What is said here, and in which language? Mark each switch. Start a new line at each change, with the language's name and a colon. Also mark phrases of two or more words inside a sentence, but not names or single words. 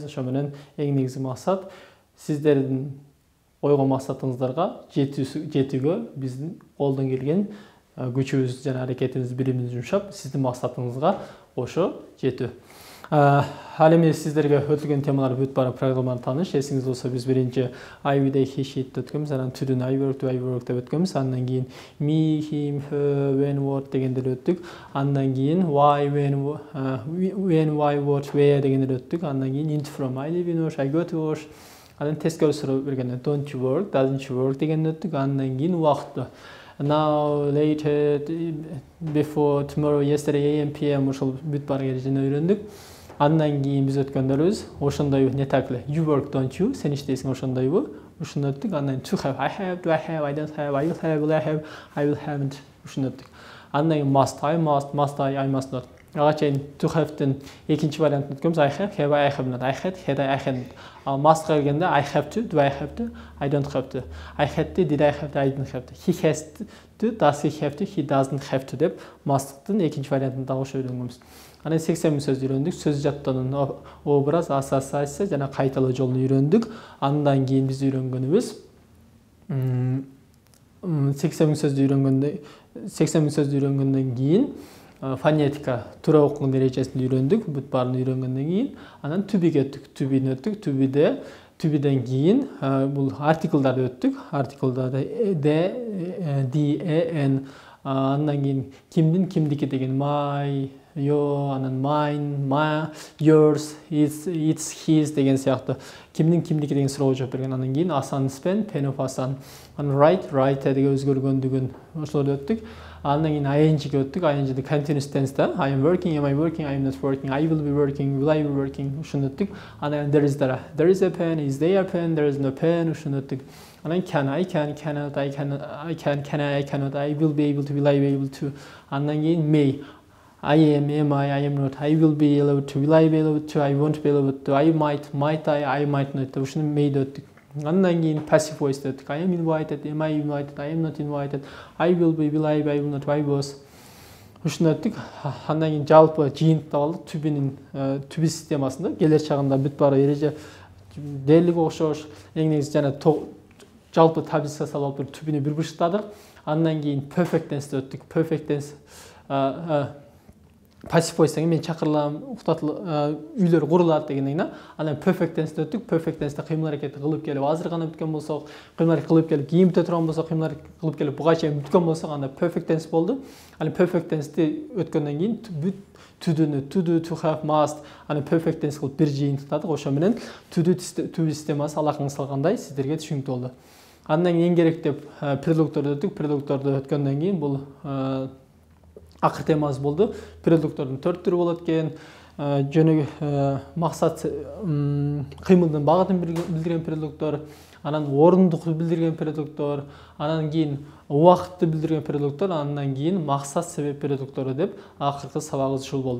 Kyrgyz: Ошо менен эң негизги максат сиздердин койгон максатыңыздарга жетүүгө биздин колдон келген күчүбүз жана аракетибиз, биримибизди жумшап, сиздин максатыңызга ошо жетүү. Ал эми сиздерге өтүлгөн темалар бүт бара программаны тааныш. Эсиңиз болсо биз биринчи
English: I, we, they, he, she
Kyrgyz: өткөнбүз. Анан түдүн
English: I work
Kyrgyz: деп өткөнбүз. Андан кийин
English: me, him, her, when, what
Kyrgyz: дегендер өттүк. Андан кийин
English: why, when, why, what, where
Kyrgyz: дегендер өттүк. Андан кийин
English: into, from, I live in Osh, I go to Osh.
Kyrgyz: Анан тескери суроо бергенде
English: don't you work, doesn't you work
Kyrgyz: дегенди өттүк. Андан кийин убакытты
English: now, later, before, tomorrow, yesterday, AM, PM
Kyrgyz: ошол бүт бара эрежени үйрөндүк. Андан кийин биз өткөндөрүбүз ошондойбу,
Russian: не так
Kyrgyz: эле?
English: You work, don't you?
Kyrgyz: Сен иштейсиң ошондойбу? Ушуну өттүк.
English: Андан to have, I have, do I have, I don't have, I will have, will I have, I will haven't.
Kyrgyz: Ушуну өттүк. Андан кийин must,
English: I must I must not.
Kyrgyz: Ага чейин
English: to have-
Kyrgyz: тын экинчи вариантын өткөнбүз.
English: I have I have not. I had I hadn't.
Kyrgyz: Ал must-ка келгенде
English: I have to, do I have to, I don't have to. I had to, did I have to, I didn't have to. He has to, does he have to, he doesn't have to
Kyrgyz: деп must-тын экинчи вариантын дагы ошо үйрөнгөнбүз. Анан 80 сөз үйрөндүк. Сөз жаттоонун образ, ассоциация жана кайталоо жолун үйрөндүк. Андан кийин биз үйрөнгөнүбүз 80 сөздү үйрөнгөндөн кийин фонетика, туура окугун эрежесин үйрөндүк. Бүт баарын үйрөнгөндөн кийин анан to-be'ге өттүк. To-be'ни өттүк. To-be'ден кийин бул артиклдарды өттүк. Артиклдарды
English: the, an.
Kyrgyz: Андан кийин кимдин, кимдики деген
English: my, your,
Kyrgyz: анан
English: mine, my, yours, it's, his
Kyrgyz: деген сыяктуу кимдин, кимдики деген суроого жооп берген. Андан кийин Асан спен,
English: pen of
Kyrgyz: Асан. Анан write деге өзгөргөндүгүн ошолорду өттүк. Андан кийин ing-ге өттүк.
English: ing continuous tense-да I am working, am I working, I am not working, I will be working, will I be working
Kyrgyz: ушуну өттүк.
English: Анан there is a pen, is there a pen, there is no pen
Kyrgyz: ушуну өттүк.
English: Анан can, I can, cannot, I cannot, I can, I cannot, I will be able to, will I be able to.
Kyrgyz: Андан кийин
English: may, I am I am not, I will be able to, will I be able to, I won't be able to, I might I might not.
Kyrgyz: Ушуну may'ди өттүк. Андан кийин
English: passive voice
Kyrgyz: өттүк.
English: I am invited, am I invited, I am not invited, I will be, will I be, I will not, I was.
Kyrgyz: Ушуну өттүк. Андан кийин жалпы жыйынтып алдык.
English: To be
Kyrgyz: системасында келер чагында бүт бара эреже дээрлик окшош, эң негизи жана жалпы таблица салып туруп
English: to be'ни
Kyrgyz: бир бышыктадык. Андан кийин
English: perfect tense
Kyrgyz: өттүк.
English: Perfect tense passive voice
Kyrgyz: деген мен чакырылам, үйлөр курулат дегенден. Анан
English: perfect tense
Kyrgyz: өттүк.
English: Perfect tense
Kyrgyz: кыймыл аракетти кылып келип азыр гана бүткөн болсок, кыймыл аракет кылып келип кийин бүтө турган болсок, кыймыл аракет кылып келип буга чейин бүткөн болсок, анда
English: perfect tense
Kyrgyz: болду. Анан
English: perfect tense'ти
Kyrgyz: өткөндөн кийин
English: to do, to have, must,
Kyrgyz: анан
English: perfect tense
Kyrgyz: кылып бир жыйынтыктадык. Ошо менен
English: to be
Kyrgyz: системасы алакаңыз салгандай сиздерге түшүнүктүү болду. Андан кийин эң керек деп предлогторду өттүк. Предлогторду өткөндөн кийин бул акыр темабыз болду. Предлогтордун 4 түрү болот экен. Максат кыймылдын багытын билдирген предлогтор, анан орундукту билдирген предлогтор, анан кийин убакытты билдирген предлогтор, андан кийин максат себеп предлогтору деп акыркы сабагыбыз ушул болду.